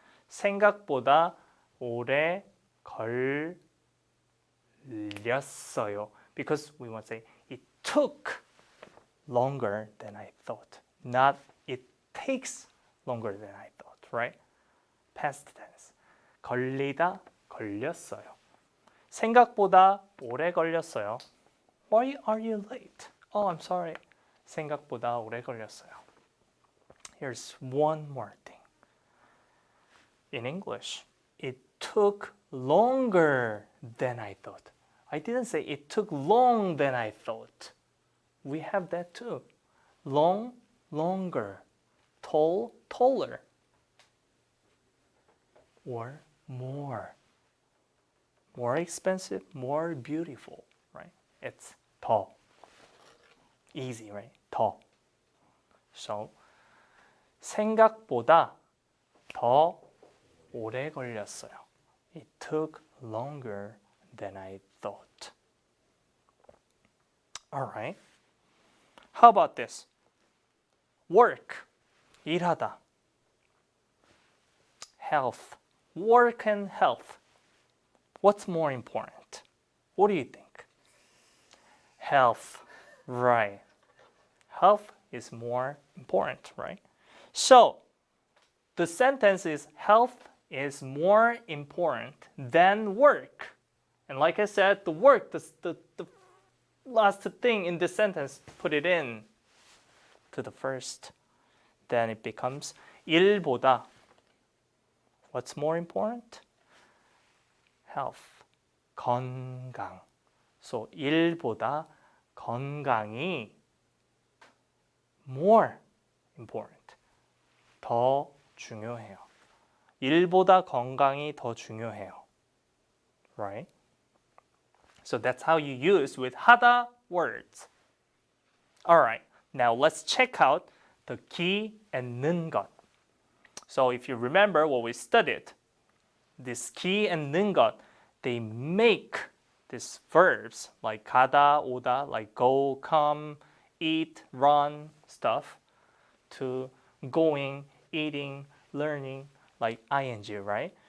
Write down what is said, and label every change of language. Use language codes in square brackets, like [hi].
[ko] 생각보다 오래 걸렸어요. [en] Because we want to say it took longer than I thought. Not it takes longer than I thought, right? Past tense. 걸리다, 걸렸어요. [ko] 생각보다 오래 걸렸어요. [en] Why are you late? Oh, I'm sorry. [ko] 생각보다 오래 걸렸어요. [en] Here's one more thing. In English, it took longer than I thought. I didn't say it took long than I thought. We have that too. Long, longer. Tall, taller. Or more. More expensive, more beautiful, right? It's 더. Easy, right? 더. [ko] So, 생각보다 더 오래 걸렸어요. [en] It took longer than I thought. All right. How about this? Work. 일하다. Health. Work and health. What's more important? What do you think? Health. Right. Health is more important, right? So, the sentence is health is more important than work. And like I said, the work, the last thing in this sentence, put it in to the first. Then it becomes 일보다. What's more important? Health. [ko] 건강. [en] So [ko] 일보다 건강이 [en] more important. [ko] 더 중요해요. 일보다 건강이 더 중요해요. [en] Right? So that's how you use with 하다 words. Alright, now let's check out the 기 and 는 것. So if you remember what we studied, this 기 and 는 것, they make these verbs like 가다, 오다, like go, come, eat, run, stuff, to going, eating, learning, like ing, right?